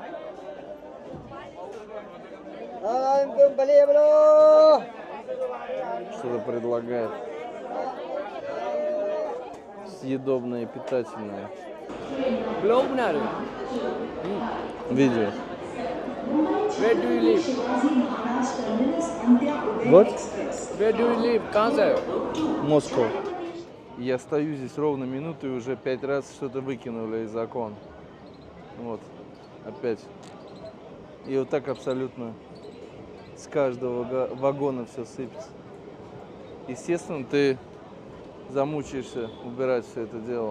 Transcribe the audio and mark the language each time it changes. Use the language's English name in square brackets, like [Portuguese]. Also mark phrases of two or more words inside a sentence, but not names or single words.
[Russian] Что-то предлагает съедобное и питательное. Видео. [English] Where do you live? [Russian] Вот? [English] Where do you live? [Hindi] कहाँ से? [Russian] Москва. Я стою здесь ровно минуту и уже 5 раз что-то выкинули из окон. Вот, опять. И вот так абсолютно с каждого вагона все сыпется. Естественно, ты замучаешься убирать все это дело.